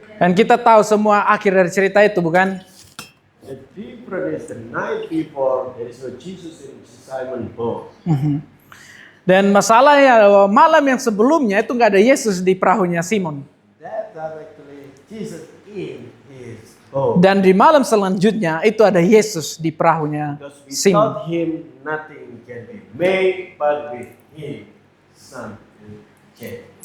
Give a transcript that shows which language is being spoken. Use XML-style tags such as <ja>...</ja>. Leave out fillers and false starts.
<id>Dan kita tahu semua akhir dari cerita itu, bukan?</id> <en>The difference is the night before there is no Jesus in Simon boat.</en> <id>Dan masalahnya malam yang sebelumnya itu nggak ada Yesus di perahunya Simon.</id> <en>That time actually Jesus in his boat.</en> <id>Dan di malam selanjutnya itu ada Yesus di perahunya</id> <en>Because Simon. without him nothing can be made, but with him something can.</en>